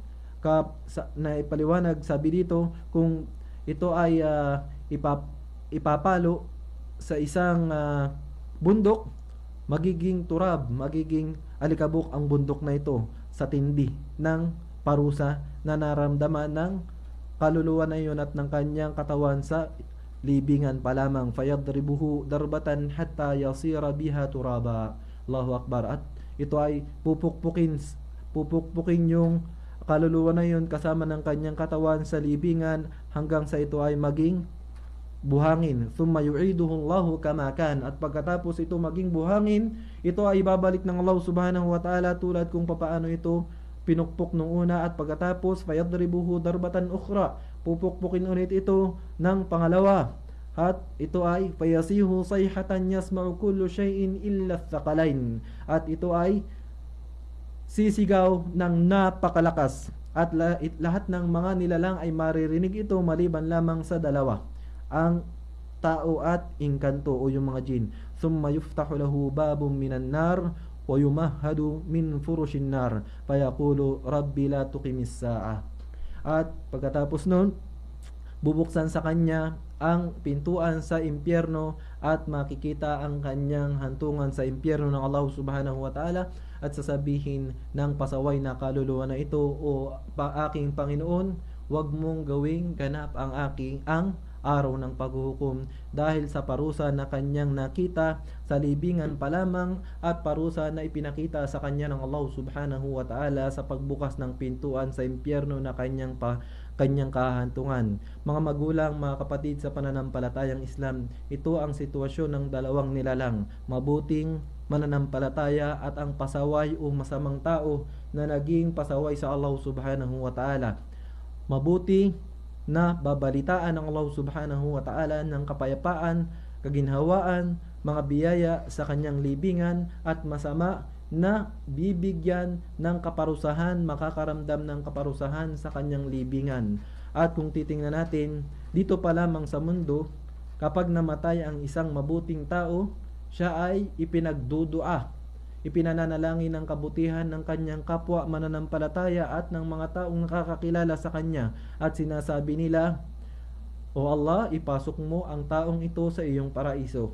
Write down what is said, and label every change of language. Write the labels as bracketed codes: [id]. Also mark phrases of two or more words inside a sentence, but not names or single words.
[tl] Na ipaliwanag, sabi dito, kung ito ay ipapalo sa isang bundok, magiging turab, magiging alikabok ang bundok na ito sa tindi ng parusa na naramdaman ng kaluluwa na iyon at ng kanyang katawan sa libingan pa lamang. [ar] فيضربه ضربة حتى يصير بها ترابا. الله أكبر. [tl] At ito ay pupukpukin yung kaluluwa na iyon kasama ng kanyang katawan sa libingan hanggang sa ito ay maging buhangin. [ar] ثم يعيده الله كما كان, [tl] at pagkatapos ito maging buhangin, ito ay babalik ng Allah [ar] سبحانه وتعالى [tl] tulad kung papaano ito pinukpok nung una, at pagkatapos [ar] فيضربه ضربة أخرى, [tl] pupukpukin ulit ito ng pangalawa, at ito ay [ar] فيصيح صيحة يسمعها كل شيء إلا الثقلين, [tl] at ito ay sisigaw ng napakalakas at lahat ng mga nilalang ay maririnig ito maliban lamang sa dalawa, ang tao at inkanto o yung mga jin. [ar] ثم يفتح له باب من النار ويمهد من فرش النار فيقول رب لا تقم الساعة. [tl] At pagkatapos nun, bubuksan sa kanya ang pintuan sa impyerno at makikita ang kanyang hantungan sa impyerno ng Allah [ar] سبحانه وتعالى, [tl] at sasabihin ng pasaway na kaluluwa na ito, o aking Panginoon, wag mong gawing ganap ang araw ng paghuhukom, dahil sa parusa na kanyang nakita sa libingan pa lamang at parusa na ipinakita sa kanya ng Allah [ar] سبحانه وتعالى [tl] sa pagbukas ng pintuan sa impyerno na kanyang kahantungan. Mga magulang, mga kapatid sa pananampalatayang Islam, ito ang sitwasyon ng dalawang nilalang, mabuting mananampalataya at ang pasaway o masamang tao na naging pasaway sa Allah [ar] سبحانه وتعالى. [tl] Mabuti na babalitaan ng Allah [ar] سبحانه وتعالى [tl] ng kapayapaan, kaginhawaan, mga biyaya sa kanyang libingan, at masama na bibigyan ng kaparusahan, makakaramdam ng kaparusahan sa kanyang libingan. At kung titingnan natin, dito pa lamang sa mundo, kapag namatay ang isang mabuting tao, siya ay ipinagdudua, ipinananalangin ng kabutihan ng kanyang kapwa mananampalataya at ng mga taong nakakakilala sa kanya, at sinasabi nila, O Allah, ipasok mo ang taong ito sa iyong paraiso.